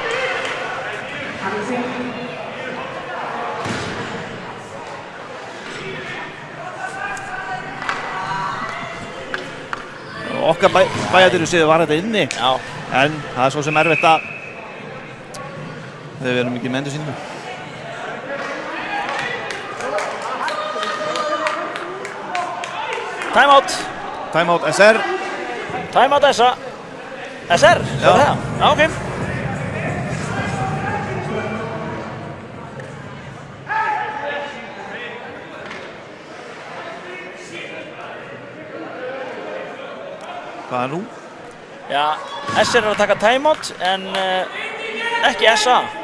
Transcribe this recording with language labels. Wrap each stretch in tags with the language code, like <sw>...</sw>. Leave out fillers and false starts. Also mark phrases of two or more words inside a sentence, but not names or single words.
<is>Okkar bæjardyru séu var þetta inni. Já. En það er svo sem erfitt að þegar við erum ekki með endursýningu. Timeout. Timeout SR. Timeout SA. SR? Já. Já, ok. Hvað er nú? Já, SR er að taka timeout en ekki SA.</is>